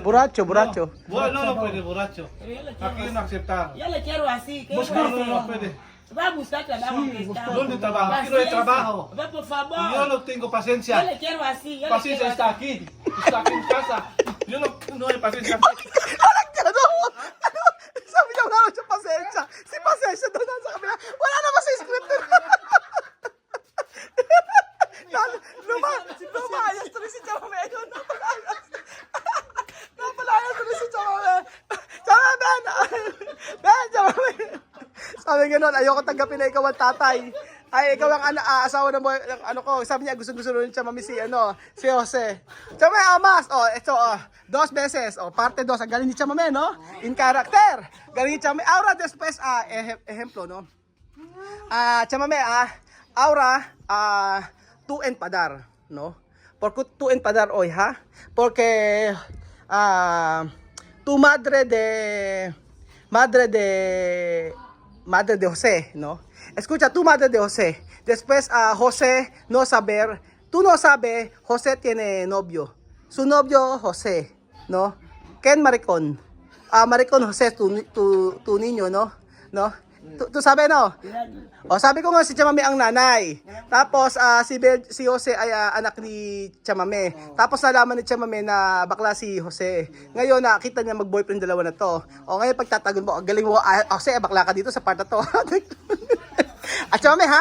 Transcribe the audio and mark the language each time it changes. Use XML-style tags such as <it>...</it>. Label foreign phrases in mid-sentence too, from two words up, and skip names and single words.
<es>Borracho. No puede, borracho. Pero yo le quiero Aquí así. no aceptar. Yo le quiero así, ¿qué voy a No hacer? puede. Va a buscar trabajo Sí, que está. buscar. ¿Dónde trabajo? Quiero el Paciencia. trabajo. Va, por favor. Yo no tengo Yo paciencia. le quiero así. Yo le Paciencia quiero está así. aquí. Está aquí en casa. Yo no hay paciencia.</es> <tl>Sabi niya, wala siya pasensya. Si pasensya doon sa kabila. Wala naman sa script. Lumayas tuloy si Chamamé. Napalayas tuloy si Chamamé. Chamamé, Chamamé. Sabi gano'n, ayoko tanggapin na ikaw ang tatay. Ay, ikaw ang asawa ng ano ko. Sabi niya, gusto rin siya mami si Jose. Chamamé, mas. Ito, 2 beses. Parte 2. Ang galing ni Chamamé, no?</tl> <en>In character.</en> <tl>Galing ni Chamamé.</tl> <es>Ahora, después, ejemplo, no? Chamamé, ahora, tú empadar, no? Porque tú empadar hoy, ha? Porque, tu madre de Jose, ¿no? Escucha, tu madre de Jose. Después, José no saber, tú no sabes, José tiene novio. Su novio, José, ¿no? ¿Quién maricón? Maricón José, tu niño, ¿no? ¿No? Tu sabi no?</es> <tl>O sabi ko nga si Chamame ang nanay. Tapos si Jose ay anak ni Chamame. Tapos nalaman ni Chamame na bakla si Jose. Ngayon nakita niya mag-boyfriend dalawa na to. O ngayon pagtatagon mo, galing mo, Jose bakla ka dito sa part na to. At Chamame ha?</tl>